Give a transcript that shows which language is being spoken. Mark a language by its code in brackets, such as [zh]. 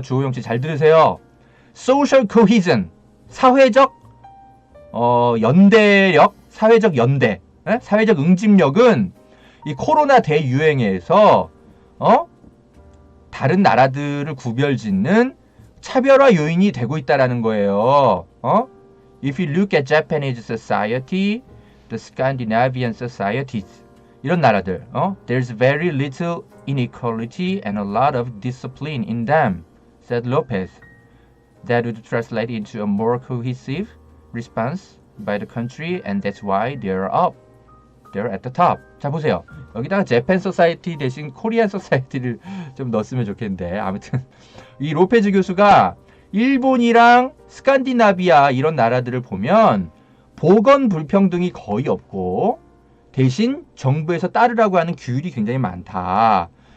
[ko] 주호영 씨 잘 들으세요. [en] Social cohesion, [ko] 사회적 연대력, 사회적 연대, 사회적 응집력은 이 코로나 대유행에서 다른 나라들을 구별짓는 차별화 요인이 되고 있다라는 거예요. [en] If you look at Japanese society, the Scandinavian societies, [ko] 이런 나라들, [en] there's very little inequality and a lot of discipline in them, said Lopez. That would translate into a more cohesive response by the country, and that's why they're up. They're at the top. [ko] 자, 보세요. 여기다가 Japan Society 대신 Korean Society를 좀 넣었으면 좋겠는데 아무튼 이 로페즈 교수가 일본이랑 스칸디나비아 이런 나라들을 보면 보건 불평등이 거의 없고 대신 정부에서 따르라고 하는 규율이 굉장히 많다.